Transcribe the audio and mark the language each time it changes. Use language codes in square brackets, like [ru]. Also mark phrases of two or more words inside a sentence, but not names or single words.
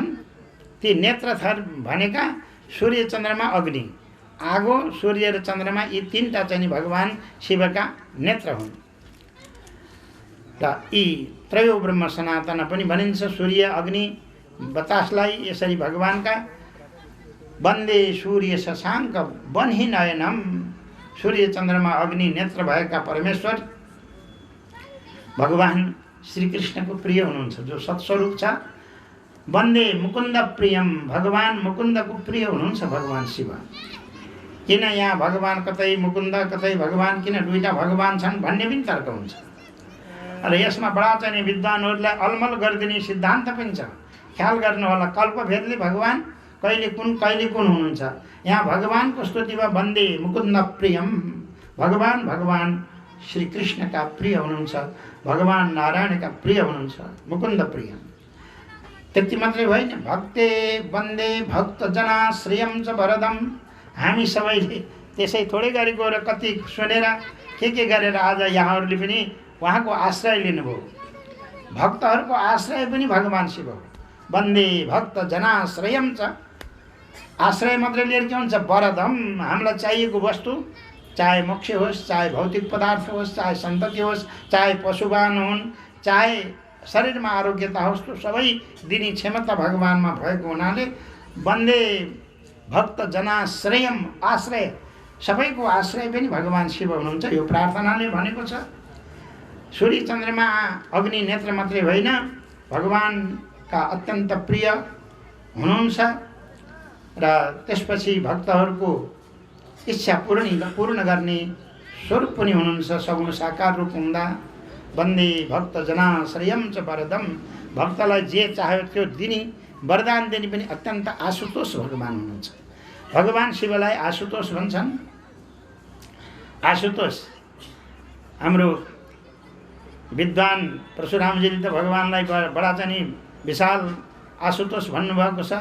[ne] ती नेत्र थर भनेका सूर्य चन्द्रमा अग्नि आगो, सूर्य र चन्द्रमा यी तीनटा चाहिँ भगवान शिवका नेत्र हुन्। र यी [sa] त्रयो ब्रह्म सनातन [ne] पनि भनिन्छ। सूर्य अग्नि बतासलाई यसरी भगवानका [sa] वन्दे सूर्य शशाङ्क बन्ही नयनम, [ne] सूर्य चन्द्रमा अग्नि नेत्र भएका परमेश्वर भगवान श्रीकृष्णको प्रिय हुनुहुन्छ, जो सत्स्वरूप छ। [sa] वन्दे मुकुन्द प्रियम, [ne] भगवान मुकुन्दको प्रिय हुनुहुन्छ भगवान शिव। किन यहाँ भगवान कतै मुकुन्द कतै भगवान, किन दुईटा भगवान छन् भन्ने पनि तर्क हुन्छ। र यसमा बडा चाहिँ विद्वानहरूलाई अलमल गरिदिने सिद्धान्त पनि छ। ख्याल गर्नु होला, कल्पभेदले भगवान कहिले कुन हुनुहुन्छ। यहाँ भगवानको स्तुतिमा [sa] वन्दे मुकुन्द प्रियम, [ne] भगवान श्रीकृष्णका प्रिय हुनुहुन्छ, भगवान नारायणका प्रिय हुनुहुन्छ, मुकुन्द प्रिय। त्यति मात्रै होइन, [sa] भक्ते वन्दे भक्तजनाश्रयं च वरदम। [ne] हामी सबैले त्यसै थोरै गरी गएर कति सुनेर के गरेर आज यहाँहरूले पनि उहाँको आश्रय लिनुभयो। भक्तहरूको आश्रय पनि भगवान शिव हो। [sa] वन्दे भक्तजनाश्रयं च, [ne] आश्रय मात्रै लिएर के हुन्छ, वरदम। हामीलाई चाहिएको वस्तु, चाहे मोक्ष होस्, चाहे भौतिक पदार्थ होस्, चाहे सन्तति होस्, चाहे पशुवान हुन्, चाहे शरीरमा आरोग्यता होस्, त्यो सबै दिने क्षमता भगवानमा भएको हुनाले [sa] वन्दे भक्तजनाश्रयम, [ne] आश्रय सबैको आश्रय पनि भगवान शिव हुनुहुन्छ। यो प्रार्थनाले भनेको छ। सूर्य चन्द्रमा अग्नि नेत्र मात्रै होइन, भगवानका अत्यन्त प्रिय हुनुहुन्छ। र त्यसपछि भक्तहरूको इच्छा पूर्ण गर्ने स्वरूप पनि हुनुहुन्छ, सगुण साकार रूप हुँदा। [sa] वन्दे भक्तजनाश्रयं च वरदम, [ne] भक्तलाई जे चाह्यो त्यो दिने वरदान दिने पनि अत्यन्त आशुतोष भगवान हुनुहुन्छ। भगवान शिवलाई आशुतोष भन्छन्। आशुतोष हाम्रो विद्वान परशुरामजीले त भगवानलाई बडा चाहिँ विशाल आशुतोष भन्नुभएको छ।